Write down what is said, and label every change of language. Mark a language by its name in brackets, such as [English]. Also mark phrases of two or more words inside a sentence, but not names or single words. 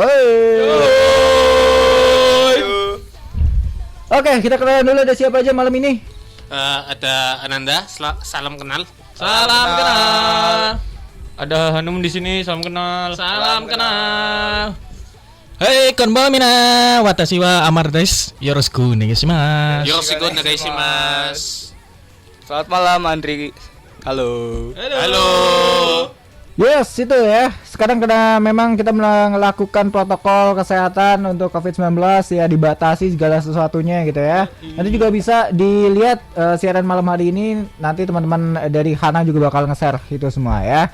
[Indonesian] Oke, kita kenalan dulu, ada siapa aja malam ini? Ada Ananda, salam kenal. Salam kenal. Ada Hanum di sini, salam kenal. Salam kenal. Hei, konbanina. [Japanese] 私はアマルです。よろしくお願いします. よろしくお願いします. [Indonesian] Selamat malam Andri. Halo. Halo. Yes, itu ya. Sekarang karena memang kita melakukan protokol kesehatan untuk COVID-19 ya, dibatasi segala sesuatunya gitu ya. Nanti juga bisa dilihat siaran malam hari ini, nanti teman-teman dari Hana juga bakal nge-share itu semua ya.